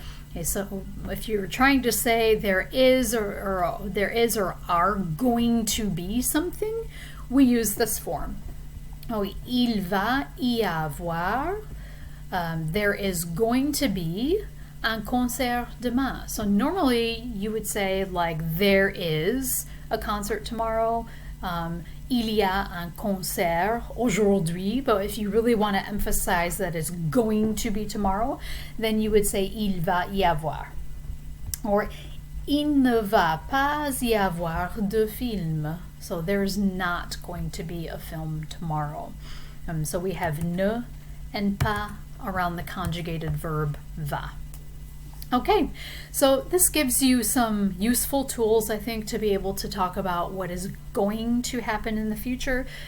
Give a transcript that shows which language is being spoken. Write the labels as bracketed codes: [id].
[en] Okay, so if you're trying to say there is or there is or are going to be something, we use this form. [fr] Oh, il va y avoir. [en] There is going to be [fr] un concert demain. [en] So normally you would say like there is a concert tomorrow. [fr] Il y a un concert aujourd'hui. [en] But if you really want to emphasize that it's going to be tomorrow, then you would say [fr] il va y avoir. Or il ne va pas y avoir de film. [en] So there's not going to be a film tomorrow. So we have ne and pas around the conjugated verb va. Okay, so this gives you some useful tools, I think, to be able to talk about what is going to happen in the future.